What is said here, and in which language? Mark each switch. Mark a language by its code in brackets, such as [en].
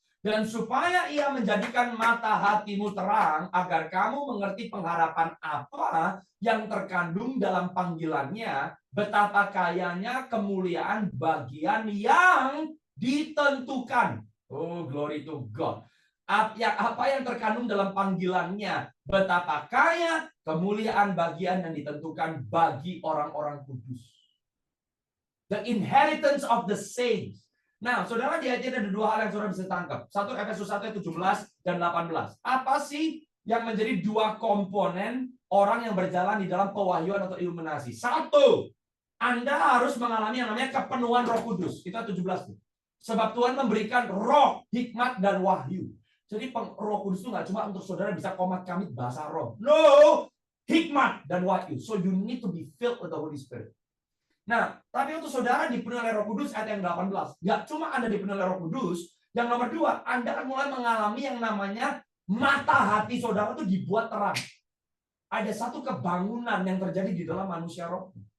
[id] Dan supaya ia menjadikan mata hatimu terang, agar kamu mengerti pengharapan apa yang terkandung dalam panggilannya, betapa kayanya kemuliaan bagian yang ditentukan. [en] Oh, glory to God. [id] Apa yang terkandung dalam panggilannya, betapa kaya kemuliaan bagian yang ditentukan bagi orang-orang kudus. [en] The inheritance of the saints. [id] Nah, saudara, di ayat ini ada dua hal yang saudara bisa tangkap. Satu, Efesus 1 ayat 17 dan 18. Apa sih yang menjadi dua komponen orang yang berjalan di dalam pewahyuan atau iluminasi? Satu, Anda harus mengalami yang namanya kepenuhan Roh Kudus. Itu ayat 17. Sebab Tuhan memberikan roh, hikmat, dan wahyu. Jadi Roh Kudus itu nggak cuma untuk saudara bisa komat kamit bahasa roh. No, hikmat dan wahyu. [en] So you need to be filled with the Holy Spirit. [id] Nah, tapi untuk saudara dipenuhi oleh Roh Kudus ayat yang 18. Nggak cuma Anda dipenuhi oleh Roh Kudus, yang nomor dua, Anda akan mulai mengalami yang namanya mata hati saudara itu dibuat terang. Ada satu kebangunan yang terjadi di dalam manusia roh.